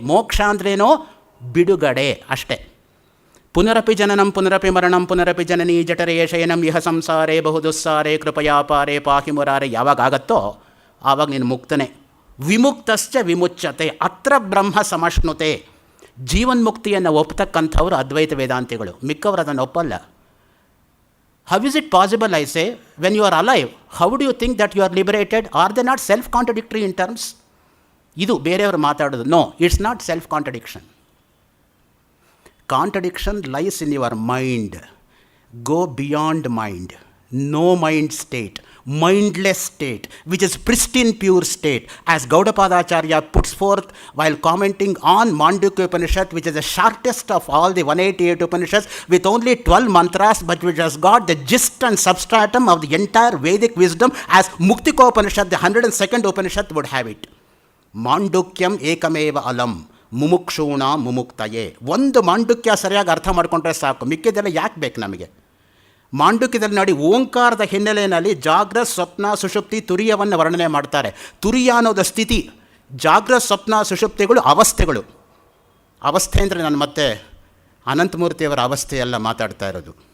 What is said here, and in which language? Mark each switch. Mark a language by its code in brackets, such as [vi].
[kn] ಮೋಕ್ಷ ಅಂದ್ರೇನೋ ಬಿಡುಗಡೆ ಅಷ್ಟೇ. [sa] ಪುನರಪಿ ಜನನಂ ಪುನರಪಿ ಮರಣಂ ಪುನರಪಿ ಜನನೀ ಜಠರೇ ಶಯನಂ ಇಹ ಸಂಸಾರೇ ಬಹುದುಸ್ಸಾರೇ ಕೃಪಯಾ ಪಾರೇ ಪಾಹಿ ಮುರಾರೇ [kn] ಯಾವಾಗ ಆಗತ್ತೋ ಆವಾಗ ನೀನು ಮುಕ್ತನೇ. [sa] ವಿಮುಕ್ತಶ್ಚ ವಿಮುಚ್ಯತೆ ಅತ್ರ ಬ್ರಹ್ಮ ಸಮಶ್ನುತೆ. [kn] ಜೀವನ್ಮುಕ್ತಿಯನ್ನು ಒಪ್ಪತಕ್ಕಂಥವ್ರು ಅದ್ವೈತ ವೇದಾಂತಿಗಳು, ಮಿಕ್ಕವರು ಅದನ್ನು ಒಪ್ಪಲ್ಲ. [en] How is it possible, I say, when you are alive, how do you think that you are liberated? Are they not self-contradictory in terms? [kn] ಇದು ಬೇರೆಯವರು ಮಾತಾಡೋದು. [en] No, it's not self contradiction. Contradiction lies in your mind. Go beyond mind. No mind state. Mindless state, which is pristine pure state, as Gaudapadacharya puts forth while commenting on Mandukya Upanishad, which is the shortest of all the 188 Upanishads, with only 12 mantras, but which has got the gist and substratum of the entire Vedic wisdom, as Muktiko Upanishad, the 102nd Upanishad, would have it. [sa] Mandukyam ekameva alam ಮುಮುಕ್ಷೂಣ ಮುಮುಕ್ತಯೇ. [kn] ಒಂದು ಮಾಂಡುಕ್ಯ ಸರಿಯಾಗಿ ಅರ್ಥ ಮಾಡಿಕೊಂಡ್ರೆ ಸಾಕು, ಮಿಕ್ಕಿದೆಲ್ಲ ಯಾಕೆ ಬೇಕು ನಮಗೆ? ಮಾಂಡುಕ್ಯದಲ್ಲಿ ನೋಡಿ, ಓಂಕಾರದ ಹಿನ್ನೆಲೆಯಲ್ಲಿ ಜಾಗ್ರತ್ ಸ್ವಪ್ನ ಸುಷುಪ್ತಿ ತುರಿಯವನ್ನು ವರ್ಣನೆ ಮಾಡ್ತಾರೆ. ತುರಿಯ ಅನ್ನೋದು ಸ್ಥಿತಿ, ಜಾಗ್ರತ್ ಸ್ವಪ್ನ ಸುಷುಪ್ತಿಗಳು ಅವಸ್ಥೆಗಳು. ಅವಸ್ಥೆ ಅಂದರೆ ನಾನು ಮತ್ತೆ ಅನಂತಮೂರ್ತಿಯವರ ಅವಸ್ಥೆಯೆಲ್ಲ ಮಾತಾಡ್ತಾ ಇರೋದು.